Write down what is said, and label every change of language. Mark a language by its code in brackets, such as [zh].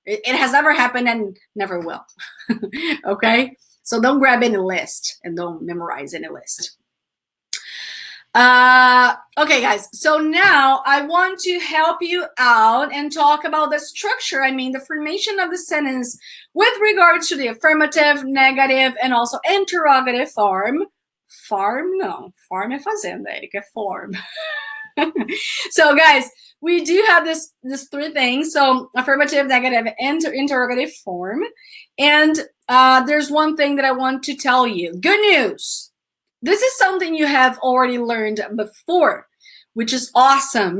[en] It has never happened and never will. Okay? So don't grab any list and don't memorize any list. Okay, guys. So now I want to help you out and talk about the structure. I mean, the formation of the sentence with regards to the affirmative, negative, and also interrogative form. Farm? No. [pt] Farm é fazenda, Erika, é form. [en] So, guys, we do have this three things. So, affirmative, negative, and interrogative form. And there's one thing that I want to tell you. Good news. This is something you have already learned before, which is awesome.